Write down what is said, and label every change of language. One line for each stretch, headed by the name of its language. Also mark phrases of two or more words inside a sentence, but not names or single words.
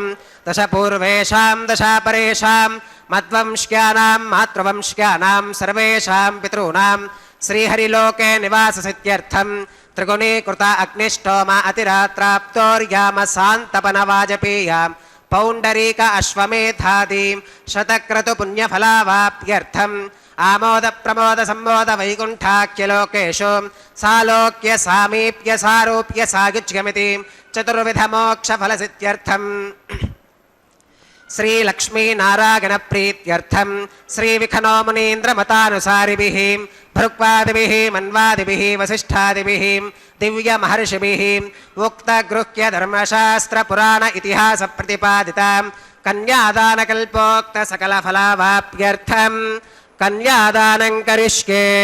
Sanskrit: దశ పూర్వేషాం దశ పరేషాం మద్వంశ్యానాం మాతృవంశ్యానాం సర్వేషాం పితॄణాం శ్రీహరిలోకే నివాససిద్ధ్యర్థం త్రిగుణీకృత అగ్నిష్టోమ అతిరాత్రాప్తోర్యామ శాంతపన వాజపేయ పౌండరీక అశ్వమేధాది శతక్రతు పుణ్యఫలావాప్యర్థం ఆమోద ప్రమోద సంబోధ వైకుంఠాఖ్యలోకేషు సాలోక్య సామీప్య సారూప్య సాయుజ్యమితి చతుర్విధ మోక్ష ఫలసిద్ధ్యర్థం श्रीलक्ष्मीनारायणप्रीत्यर्थं श्रीविखनो मुनीन्द्रमतानुसारिभिः भृक्वादिभिः मन्वादिभिः वसिष्ठादिभिः दिव्यमहर्षिभिः उक्तगृह्यधर्मशास्त्रपुराण इतिहासप्रतिपादितां कन्यादानकल्पोक्तसकलफलावाप्यर्थं कन्यादानं करिष्ये।